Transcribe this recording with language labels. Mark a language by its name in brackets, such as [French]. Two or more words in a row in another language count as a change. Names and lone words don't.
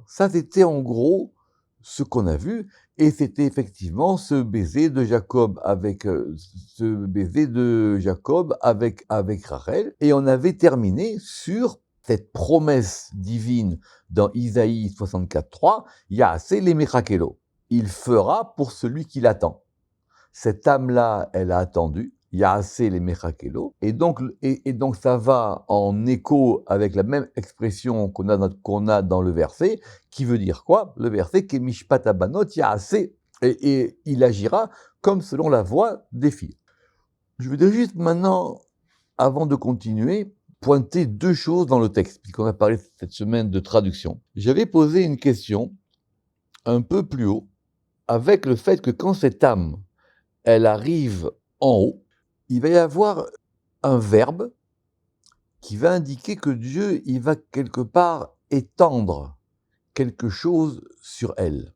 [French] Ça, c'était en gros ce qu'on a vu, et c'était effectivement ce baiser de Jacob avec Rachel, et on avait terminé sur cette promesse divine dans Isaïe 64.3, [Hebrew] Ya'aseh lemechakelo. [French] Il fera pour celui qui l'attend. Cette âme-là, elle a attendu, [Hebrew] Ya'aseh lemechakelo, [French] et donc ça va en écho avec la même expression qu'on a dans le verset, qui veut dire quoi? [Hebrew] Le verset qui est mishpat abanot Ya'aseh, [French] et il agira comme selon la voie des filles. Je voudrais juste maintenant, avant de continuer, pointer deux choses dans le texte, puisqu'on a parlé cette semaine de traduction. J'avais posé une question un peu plus haut, avec le fait que quand cette âme, elle arrive en haut, il va y avoir un verbe qui va indiquer que Dieu, il va quelque part étendre quelque chose sur elle.